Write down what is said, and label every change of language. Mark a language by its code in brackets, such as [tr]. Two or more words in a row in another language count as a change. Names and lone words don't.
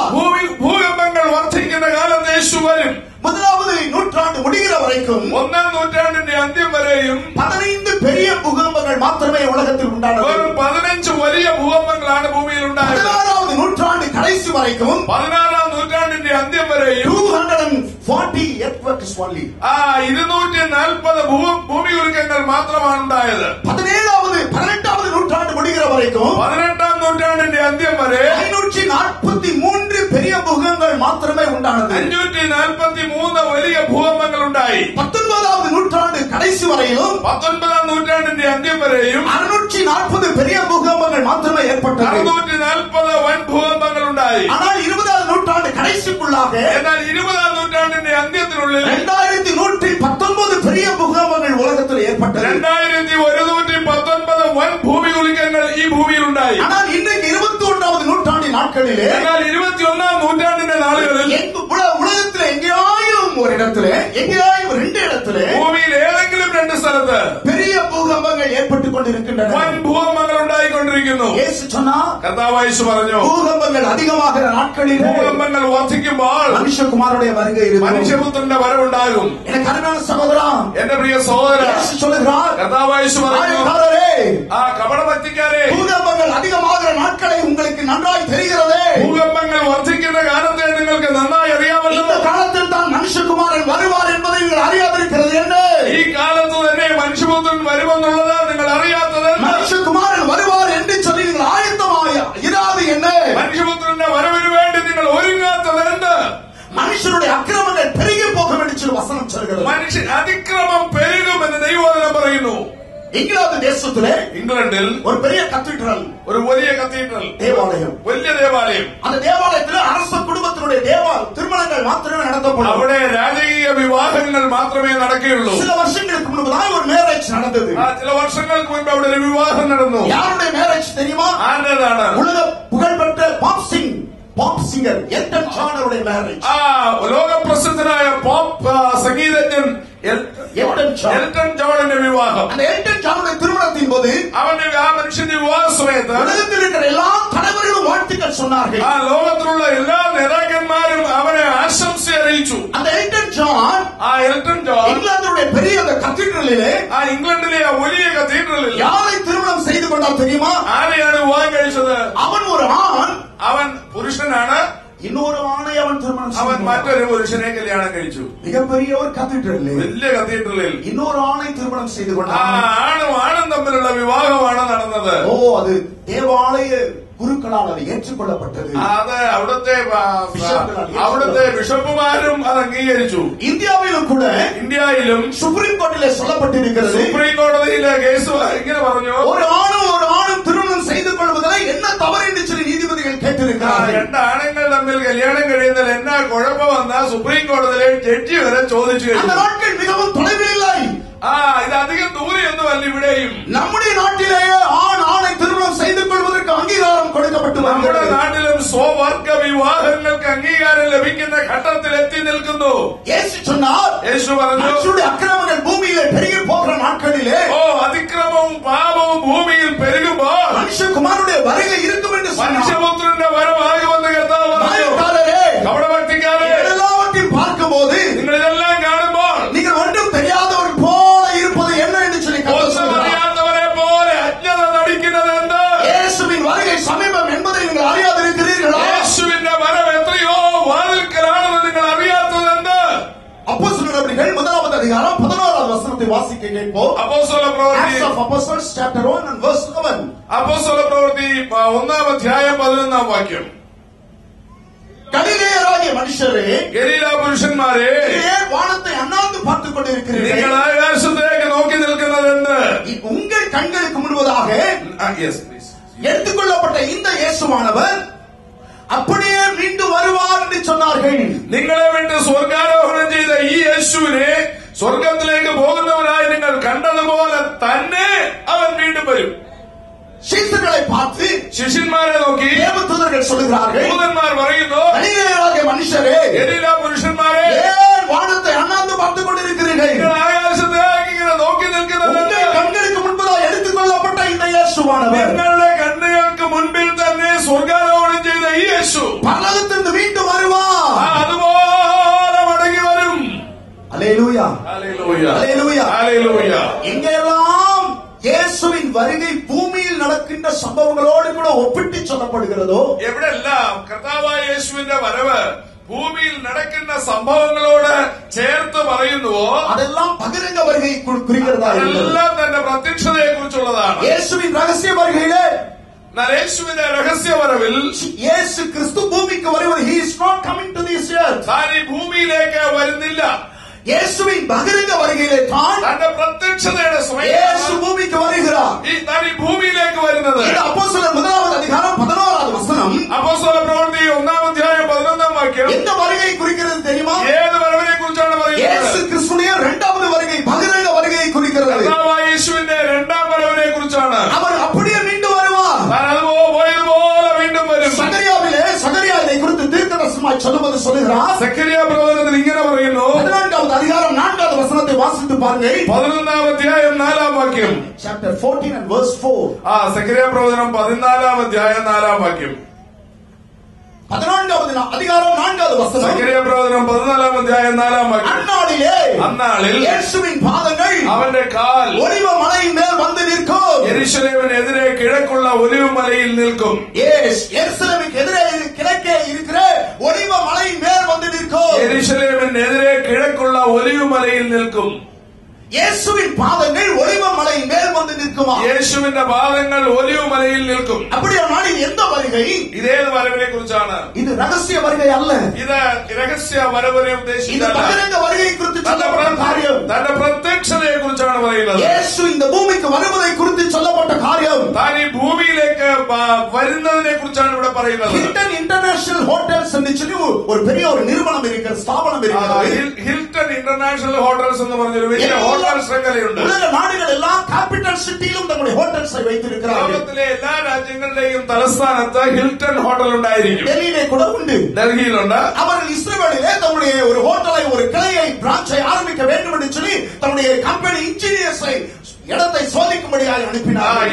[ml] ഭൂകമ്പങ്ങൾ വർദ്ധിക്കുന്ന കാലത്ത് യേശു വരും. [ta] முதலாவது நூற்றாண்டு முடிகிற வரைக்கும் [ml] ഒന്നാം നൂറ്റാണ്ടിന്റെ അന്ത്യം വരെയും [ta] 15 பெரிய பூகம்பங்கள் மாத்திரமே உலகத்தில் உண்டானது. [ml] വെറും 15 വലിയ ഭൂകമ്പങ്ങളാണ് ഭൂമിയിൽ ഉണ്ടായത്. [ta] 16வது நூற்றாண்டு கடைசி வரைக்கும் [ml] 16ാം നൂറ്റാണ്ടിന്റെ അന്ത്യം വരെയും [en] 240 earthquakes only. [ml] 240 ഭൂമി ഉരുക്കങ്ങൾ മാത്രമാണ് ഉണ്ടായത്. [ta] 18வது நூற்றாண்டு முடிகிற வரைக்கும் [ml] 18ാം നൂറ്റാണ്ടിന്റെ അന്ത്യം വരെ [ta] 543 பெரிய பூகம்பங்கள் மாத்திரமே உண்டானது. [ml] 543 വലിയ ഭൂകമ്പങ്ങൾ ഉണ്ടായി. [ta] 19வது நூற்றாண்டு கடைசி வரையிலும் [ml] 19ാം നൂറ്റാണ്ടിന്റെ അന്ത്യം വരെയും [ta] 640 பெரிய பூகம்பங்கள் மாத்திரமே ஏற்பட்டது. [ml] 640 വൻ ഭൂകമ്പങ്ങൾ ഉണ്ടായി. [ta] ஆனால் 20வது நூற்றாண்டு கடைசிக்குள்ளாக [ml] എന്നാൽ 20ാം നൂറ്റാണ്ടിന്റെ അന്ത്യത്തിനുള്ളിൽ [ta] 2119 பெரிய பூகம்பங்கள் உலகத்தில் ஏற்பட்டது. [ml] 2119 വൻ ഭൂമി കുലുക്കങ്ങൾ ഈ ഭൂമിയിൽ ഉണ്ടായി. [ta] ஆனால் இன்றைக்கு 21வது நூற்றாண்டின் நாட்களிலே [ml] എന്നാൽ 21ാം നൂറ്റാണ്ടിന്റെ നാളുകളിൽ [ta] உலகத்தில் எங்கேயாயும் ஒரு இடத்திலே, எங்கேயாயும் 2 இடத்திலே [ml] ഭൂമിയിൽ ഏതെങ്കിലും 2 സ്ഥലത്ത് [ta] பெரிய பூகம்பங்கள் ஏற்பட்டுக் கொண்டிருக்கின்றன. [ml] വൻ ഭൂകമ്പങ്ങൾ ഉണ്ടായിക്കൊണ്ടിരിക്കുന്നു. [ta] இயேசு சொன்னார், [ml] കർത്താവ് യേശു പറഞ്ഞു, [ta] பூகம்பங்கள் அதிகமாகிற நாட்களில் [ml] ഭൂകമ്പങ്ങൾ വർദ്ധിക്കുമ്പോൾ [ta] மனுஷகுமாரனுடைய வருகை இருக்கும். [ml] മനുഷ്യപുത്രന്റെ വരവുണ്ടാകും. [ta] எனக்கு அருமையான சகோதரா, [ml] എന്റെ പ്രിയ സഹോദര, [ta] இயேசு சொல்கிறார், [ml] കർത്താവ് യേശു പറഞ്ഞു, ആ കപടഭക്തിക്കാരെ, [ta] பூகம்பங்கள் அதிகமாகிற நாட்களை உங்களுக்கு நன்றாய் தெரிகிறதே. [ml] ഭൂകമ്പങ്ങൾ വർദ്ധിക്കുന്ന കാലത്തെ നിങ്ങൾക്ക് നന്നായി അറിയാമല്ലോ. [ta] இந்த காலத்தில் தான் மனுஷகுமாரன் வருவார் என்பதை நீங்கள் அறியாதிருக்கிறது என்ன? [ml] ഈ കാലത്ത് തന്നെ മനുഷ്യപുത്രൻ വരുമെന്നുള്ളത് നിങ്ങൾ അറിയാത്തത്. [ta] மனுஷகுமாரன் வருவார் என்று சொல்லி நீங்கள் ஆயத்தமாய இராது என்ன? [ml] മനുഷ്യപുത്രന്റെ വരവിന് വേണ്ടി നിങ്ങൾ ഒരുങ്ങാത്തത് എന്ത്? [ta] மனுஷனுடைய அக்கிரமங்கள் பெருகி போகும் என்று சொல்லி வசனம் சொல்கிறது. [ml] മനുഷ്യൻ അതിക്രമം പെരുകുമെന്ന് ദൈവവചനം പറയുന്നു. [ta] இங்கிலாந்து தேசத்திலே [ml] ഇംഗ്ലണ്ടിൽ [ta] ஒரு பெரிய கத்தீட்ரல், [ml] ഒരു വലിയ കത്തീഡ്രൽ, [ta] தேவாலயம், [ml] വലിയ ദേവാലയം. [ta] அந்த தேவாலயத்தில் அரச குடும்பத்தினுடைய திருமணங்கள் மாத்திரமே நடத்தப்படும். [ml] അവിടെ രാജകീയ വിവാഹങ്ങൾ മാത്രമേ നടക്കുകയുള്ളൂ. [ta] சில வருஷங்களுக்கு முன்புதான் ஒரு மேரேஜ் நடந்தது. [ml] ചില വർഷങ്ങൾക്ക് മുൻപ് അവിടെ ഒരു വിവാഹം നടന്നു. [ta] யாருடைய மேரேஜ் தெரியுமா? [ml] ആരുടേതാണ്? [ta] உலக புகழ்பெற்ற [en] pop singer [ta] எல்டன் ஜான் அவருடைய மேரேஜ். [ml] ലോകപ്രസിദ്ധനായ പോപ്പ് സംഗീതജ്ഞൻ എൽട്ടൺ ജോണിന്റെ വിവാഹം. [ta] அந்த எல்டன் ஜானுடைய திருமணத்தின் போது [ml] അവന്റെ ആ മനുഷ്യന്റെ വിവാഹ സമയത്ത് [ta] உலகத்தில் இருக்கிற எல்லா தலைவர்களும் வாழ்த்துக்கள் சொன்னார்கள். [ml] ആ ലോകത്തിലുള്ള എല്ലാ നേതാക്കന്മാരും അവനെ ആശംസ അറിയിച്ചു. [ta] அந்த எல்டன் ஜான் [ml] ഇംഗ്ലണ്ടിലെ [ta] பெரிய அந்த கத்தீட்ரலிலே, [ml] ആ ഇംഗ്ലണ്ടിലെ ആ വലിയ കത്തീഡ്രലിൽ [ta] யாரை திருமணம் செய்து கொண்டால் தெரியுமா? [ml] ആരെയാണ് വിവാഹം കഴിച്ചത്? [ta] அவன் ஒரு ஆண், [ml] അവൻ പുരുഷനാണ്. [ta] இன்னொரு ஆணை அவன் திருமணம் [ml] അവൻ [ta] செய்தான். [ml] മറ്റൊരു പുരുഷനെ കല്യാണം കഴിച്ചു. [ta] மிகப்பெரிய ஒரு கத்தீட்ரலில் [ml] വലിയ കത്തീഡ്രലിൽ [ta] இன்னொரு ஆணை திருமணம் செய்து [ml] ആ [ta] கொண்டான். [ml] ആണും തമ്മിലുള്ള വിവാഹമാണ് നടന്നത്. [ta] ஓ, அது தேவாலய குருக்களால் அது ஏற்றுக்கொள்ளப்பட்டது. [ml] അത് അവിടുത്തെ ബിഷപ്പുമാരും അത് അംഗീകരിച്ചു. [ta] இந்தியாவிலும் கூட [ml] ഇന്ത്യയിലും [ta] சுப்ரீம் கோர்ட்டிலே சொல்லப்பட்டிருக்கிறது, [ml] സുപ്രീം കോടതിയിലെ കേസ് ഇങ്ങനെ പറഞ്ഞു, [ta] ஒரு ஆணும் திருமணம் செய்து கொள்வதில் என்ன தவறு என்று சொல்லி நீதிபதிகள் கேட்டிருக்கிறார்கள். [ml] 2 ആണുങ്ങൾ തമ്മിൽ കല്യാണം കഴിയുന്നതിൽ എന്നാ കുഴപ്പമെന്നാ സുപ്രീം കോടതിയിലെ ജഡ്ജി വരെ ചോദിച്ചു [ta] அந்த [ml] കഴിഞ്ഞു. [ta] நாட்கள் மிகவும் தொலைவில் இல்லை. [ml] ഇത് അധികം ദൂരെയൊന്നുമല്ല ഇവിടെയും. [ta] நம்முடைய நாட்டிலேயே ஆணை திருமணம் செய்து கொள்வதற்கு அங்கீகாரம் கொடுக்கப்பட்டு നടത്തപ്പെട്ട് [ml] നമ്മുടെ വരുന്നത്. നാട്ടിലും സ്വവർഗ വിവാഹങ്ങൾക്ക് അംഗീകാരം ലഭിക്കുന്ന ഘട്ടത്തിൽ എത്തി നിൽക്കുന്നു. [ta] യേശു சொன்னார், [ml] യേശു പറഞ്ഞു, [ta] மனுஷருடைய அக்கிரமங்கள் பூமியிலே பெருகி போகிற நாட்களிலே [ml] അതിക്രമവും പാപവും ഭൂമിയിൽ പെരുകുമ്പോൾ [ta] மனுஷகுமாரனுடைய வருகை இருக்கும் என்று சொன்னார். [ml] മനുഷ്യപുത്രന്റെ വരവാകുമെന്ന് കർത്താവ് പറഞ്ഞു. കപടഭക്തിക്കാരെ, [ta] எல்லாவற்றையும் பார்க்கும்போது [ml] നിങ്ങൾ ഇതെല്ലാം കാണുമ്പോൾ [ta] நீங்கள் ஒன்றும் தெரியாதவர் போல இருப்பது என்ன என்று சொல்லி [ml] അറിയാത്തവരെ പോലെ അജ്ഞത നടിക്കുന്നത് എന്ത്? [ta] இயேசுவின் வருகை சமீபம் என்பதை நீங்கள் அறியாதிருக்கிறீர்களா? [ml] യേശുവിന്റെ വരവ് എത്രയോ വാതിൽക്കലാണെന്ന് നിങ്ങൾ അറിയാത്തത് എന്ത്? [ta] அப்போஸ்தலர்கள் 1வது அதிகாரம் 11வது வசனத்தை வாசிக்க கேட்போம். [ml] അപ്പോസ്തല പ്രവൃത്തി [en] Acts of Apostles chapter 1 and verse 11. [ml] അപ്പോസ്തല പ്രവൃത്തി 1-ാം അധ്യായം 11-ാം വാക്യം. [ta] கலிலேயராகிய மனுஷரே, [ml] ഗലീല പുരുഷന്മാരെ, [ta] ஏன் வானத்தை அண்ணாந்து பார்த்துக் [ml] നിങ്ങൾ [ta] கொண்டிருக்கிறீர்கள்? [ml] ആകാശത്തേക്ക് നോക്കി നിൽക്കുന്നത് എന്ത്? [ta] உங்கள் கண்களுக்கு முன்பதாக எடுத்துக்கொள்ளப்பட்ட இந்த இயேசுவானவர் அப்படியே மீண்டும் வருவார் என்று சொன்னார்கள். [ml] നിങ്ങളെ വിട്ട് സ്വർഗാരോഹണം ചെയ്ത ഈ യേശുവിനെ സ്വർഗത്തിലേക്ക് പോകുന്നവരായി നിങ്ങൾ കണ്ടതുപോലെ തന്നെ അവൻ വീണ്ടും വരും. [ta] சீசர்களை பார்த்து [ml] ശിഷ്യന്മാരെ നോക്കി [ta] தேவதூதர்கள் சொல்லுகிறார்கள், [ml] ദൂതന്മാർ പറയുന്നു, [ta] கலிலேயராகிய மனுஷரே, [ml] ഗലീല പുരുഷന്മാരെ, [ta] ஏன் வானத்தை அண்ணாந்து பார்த்துக் கொண்டிருக்கிறீர்கள்? [ml] നിങ്ങൾ ആകാശത്തേക്ക് ഇങ്ങനെ നോക്കി നിൽക്കുന്നത് [ta] உங்கள் கண்களுக்கு முன்பதாக எடுத்துக்கொள்ளப்பட்ட இந்த இயேசுவானவர் [ml] നിങ്ങളുടെ കണ്ണുകൾക്ക് മുൻപിൽ തന്നെ സ്വർഗാരോഹണം ചെയ്ത ഈ യേശു [ta] பரலோகத்திலிருந்து மீண்டும் வருவார். [ml] അതുപോലെ മടങ്ങി വരും. [ta] அல்லேலூயா, [ml] ഹല്ലേലൂയ, [ta] அல்லேலூயா. [ml] ഹല്ലേലൂയ. [ta] எங்கெல்லாம் இயேசுவின் வருகை பூமியில் நடக்கின்ற சம்பவங்களோடு கூட ஒப்பிட்டு சொல்லப்படுகிறதோ, [ml] എവിടെല്ലാം കർത്താവായ യേശുവിന്റെ വരവ് ഭൂമിയിൽ നടക്കുന്ന സംഭവങ്ങളോട് ചേർത്ത് പറയുന്നുവോ [ta] அதெல்லாம் பகிரங்க வருகை குறிக்கிறதா இருக்கிறது. [ml] അതെല്ലാം തന്റെ പ്രത്യക്ഷതയെ കുറിച്ചുള്ളതാണ്. [ta] இயேசுவின் ரகசிய வருகையிலே [ml] എന്നാൽ യേശുവിന്റെ രഹസ്യ വരവിൽ [ta] இயேசு கிறிஸ்து பூமிக்கு வருவது, [en] he is not coming to this earth. [ml] താൻ ഈ ഭൂമിയിലേക്ക് വരുന്നില്ല. [ta] இயேசுவின் பகிரங்க வருகையிலே தான் [ml] തന്റെ പ്രത്യക്ഷതയുടെ [ta] இயேசு [ml] സ്വയം [ta] பூமிக்கு வருகிறார். [ml] താൻ ഈ ഭൂമിയിലേക്ക് വരുന്നത്. [ta] இது அப்போஸ்தலர் 1வது அதிகாரம் 11வது வசனம் [ml] അപ്പോസ്തല പ്രവൃത്തി 1-ാം അധ്യായം 11-ാം വാക്യം [ta] எந்த வருகை குறிக்கிறது தெரியுமா? [ml] ഏത് വരവിനെ കുറിച്ചാണ് [ta] இயேசு [ml] പറയുന്നത്? [ta] கிறிஸ்துடைய 2வது வருகை, பகிரங்க வருகையை குறிக்கிறது. [ml] കർത്താവായ യേശുവിന്റെ രണ്ടാം വരവിനെ കുറിച്ചാണ്. [ta] அவர் அப்படியே மீண்டும் வருவார். [ml] താൻ പോയതുപോലെ വീണ്ടും വരും. [ta] சகரியா இதை குறித்து தீர்க்கதரிசனமாய் சொல்லுவது சொல்லுகிறார். [ml] സക്കറിയ പ്രവചനത്തിൽ ഇങ്ങനെ പറയുന്നു. [ta] 14வது அதிகாரம் 4வது வசனத்தை வாசித்து பாருங்கள். [ml] 11-ാം അധ്യായം 4-ാം വാക്യം. [en] Chapter 14 and verse 4. [ml] സക്കറിയ പ്രവചനം 14-ാം അധ്യായം 4-ാം വാക്യം. [ta] 14வது அதிகாரம் 4வது வசனம். [ml] സക്കറിയ പ്രവചനം 14-ാം അധ്യായം 4-ാം വാക്യം. അന്നാളിൽ [ta] இயேசுவின் பாதங்கள் [ml] അവന്റെ കാൽ [ta] ஒலிவ மலையின் மேல் வந்து நிற்கும். [ml] യെരൂശലേമിനെതിരെ കിഴക്കുള്ള ഒലിവ് മലയിൽ നിൽക്കും. [ta] எருசலேமுக்கு எதிரே கிழக்கே இருக்கிற ஒலிவ மலையின் மேல் வந்து நிற்கும். [ml] യെരൂശലേമിനെതിരെ കിഴക്കുള്ള ഒലിവ് മലയിൽ നിൽക്കും. [ta] இயேசுவின் பாதங்கள் ஒலிவ மலையின் மேல் வந்து நிற்குமா? [ml] യേശുവിന്റെ പാദങ്ങൾ ഒലിവ് മലയിൽ നിൽക്കും. [ta] அப்படியானால் இது எந்த வருகை? [ml] ഇതേത് വരവിനെ കുറിച്ചാണ്? [ta] இது ரகசிய வருகை அல்ல. [ml] ഇത് രഹസ്യ വരവിനെ [ta] இது [ml] ഉദ്ദേശിച്ചല്ല. [ta] பகிரங்க வருகை குறித்து சொல்லப்பட்ட காரியம். [ml] തന്റെ പ്രത്യക്ഷതയെ കുറിച്ചാണ് പറയുന്നത്. [ta] இயேசு இந்த பூமிக்கு வருவதை குறித்து சொல்லப்பட்ட காரியம். [ml] താൻ ഈ ഭൂമിയിലേക്ക് വരുന്നതിനെ കുറിച്ചാണ് ഇവിടെ പറയുന്നത്. [ta] ஹில்டன் இன்டர்நேஷனல் ஹோட்டல்ஸ் என்று சொல்லி ஒரு பெரிய ஒரு நிறுவனம் இருக்கிற ஸ்தாபனம் இருக்கிறது. [ml] ഹിൽട്ടൺ ഇന്റർനാഷണൽ ഹോട്ടൽസ് എന്ന് പറഞ്ഞൊരു വലിയ ഹോട്ടൽ ശൃംഖലയുണ്ട്. [ta] உலக நாடுகள் எல்லாம் [en] capital city-யிலும் [ta] தங்களுடைய ஹோட்டல்ஸை வைத்திருக்கிறார்கள். [ml] ലോകത്തിലെ എല്ലാ രാജ്യങ്ങളുടെയും തലസ്ഥാനത്ത് ഹിൽട്ടൺ ഹോട്ടൽ ഉണ്ടായിരിക്കും. [ta] டெல்லியிலே கூட உண்டு, [ml] ഡൽഹിയിലുണ്ട്. [ta] அவர்கள் இஸ்ரேலிலே தங்களுடைய ஒரு ஹோட்டலை, ஒரு கிளையை, பிரான்ச்சை ஆரம்பிக்க வேண்டும் என்று சொல்லி தங்களுடைய [en] company engineers-ை [ta] இடத்தை சோதிக்கும்படியாக அனுப்பினார்.